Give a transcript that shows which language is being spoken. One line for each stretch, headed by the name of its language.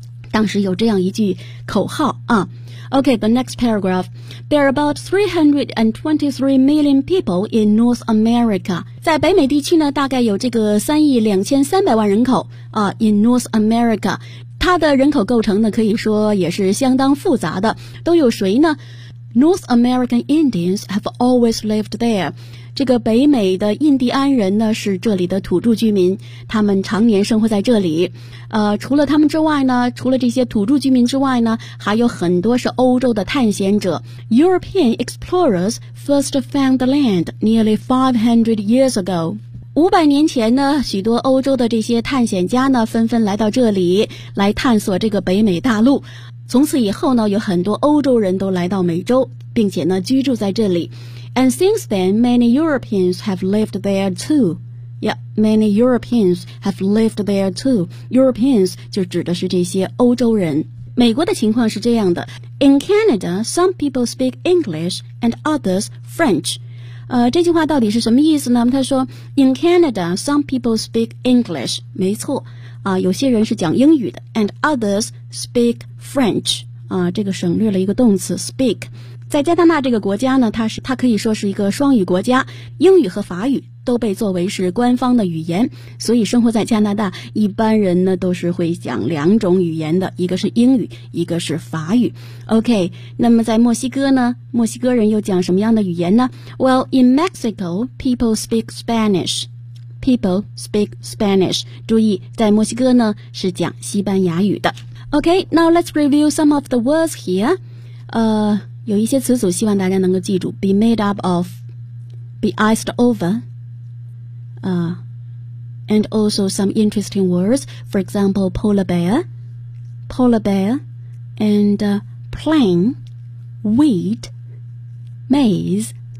Chinese: 当时有这样一句口号啊。
English: OK, the next paragraph. There are about 323 million people in North America.
Chinese: 在北美地区呢，大概有这个3亿2300万人口啊 ,
English: in North America.
Chinese: 它的人口构成呢，可以说也是相当复杂的。都有谁呢？
English: North American Indians have always lived there.
Chinese: 这个北美的印第安人呢，是这里的土著居民，他们常年生活在这里。除了他们之外呢，除了这些土著居民之外呢，还有很多是欧洲的探险者。
English: European explorers first found the land nearly 500 years ago.
Chinese: 500年前呢，许多欧洲的这些探险家呢，纷纷来到这里，来探索这个北美大陆。从此以后呢，有很多欧洲人都来到美洲，并且呢居住在这里。
English: And since then, many Europeans have lived there too. Yeah, many Europeans have lived there too. Europeans
Chinese: 就指的是这些欧洲人。美国的情况是这样的。
English: In Canada, some people speak English and others French.
Chinese: 这句话到底是什么意思呢？他说
English: ,In Canada, some people speak English.
Chinese: 没错。有些人是讲英语的 ,
English: and others speak French.
Chinese: 这个省略了一个动词 ,
English: speak.
Chinese: 在加拿大这个国家呢，它可以说是一个双语国家，英语和法语都被作为是官方的语言，所以生活在加拿大一般人呢都是会讲两种语言的，一个是英语，一个是法语。 OK, 那么在墨西哥呢，墨西哥人又讲什么样的语言呢？
English: Well, in Mexico, people speak Spanish. People speak Spanish.
Chinese: 注意在墨西哥呢是讲西班牙语的。
English: OK, now let's review some of the words here.
Chinese: 有一些词组希望大家能够记住。
English: Be made up of, be iced overand also some interesting words, for example, polar bear, and plain, wheat, maize,